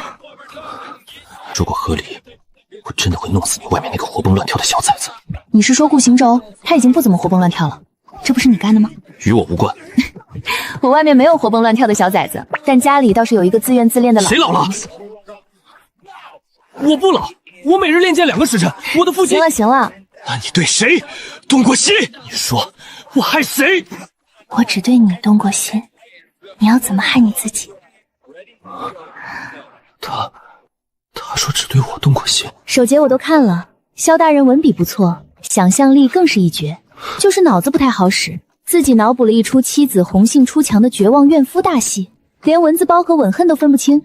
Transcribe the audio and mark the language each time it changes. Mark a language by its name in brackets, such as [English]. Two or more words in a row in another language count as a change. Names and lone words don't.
[Chinese] 如果和離，我真的會弄死你外面那個活蹦亂跳的小崽子。你是說顧行舟？他已經不怎麼活蹦亂跳了，這不是你幹的嗎？與我無關。我外面沒有活蹦亂跳的小崽子，但家裡倒是有一個自怨自戀的老。誰老了？我不老，我每日練劍2個時辰，我的父親。行了行了，那你對誰動過心？你說我害誰？我只對你動過心，你要怎麼害你自己？他說只對我動過心。首節我都看了，蕭大人文筆不錯，想象力更是一絕，就是腦子不太好使，自己腦補了一出妻子紅杏出牆的絕望怨夫大戲，連蚊子包和吻恨都分不清。